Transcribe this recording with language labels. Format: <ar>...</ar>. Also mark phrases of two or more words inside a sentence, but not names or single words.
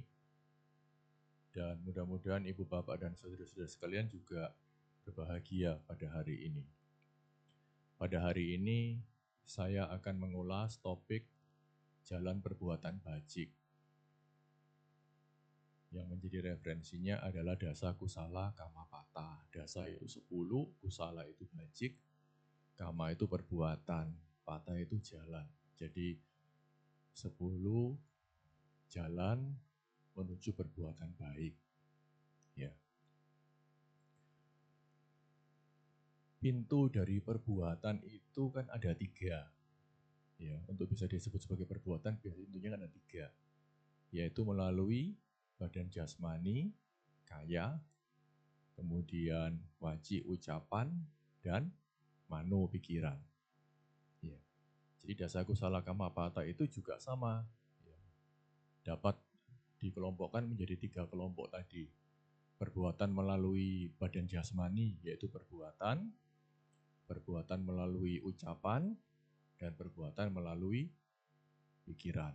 <id>Dan mudah-mudahan Ibu, Bapak, dan saudara-saudara sekalian juga berbahagia pada hari ini. Pada hari ini saya akan mengulas topik jalan perbuatan bajik. Yang menjadi referensinya adalah</id> <pi>dasa, kusala, kama, pata.</pi> <id>Dasa itu 10, kusala itu bajik, kama itu perbuatan, pata itu jalan. Jadi 10 jalan menuju perbuatan baik. Ya. Pintu dari perbuatan itu kan ada 3. Ya, untuk bisa disebut sebagai perbuatan biasanya pintunya kan ada 3. Yaitu melalui badan jasmani, kaya, kemudian waci ucapan, dan mano pikiran. Ya. Jadi</id> <pi>dasa, kusala, kama, pata</pi> <id>itu juga sama. Ya. Dapat dikelompokkan menjadi 3 kelompok tadi. Perbuatan melalui badan jasmani, yaitu perbuatan melalui ucapan, dan perbuatan melalui pikiran.</id>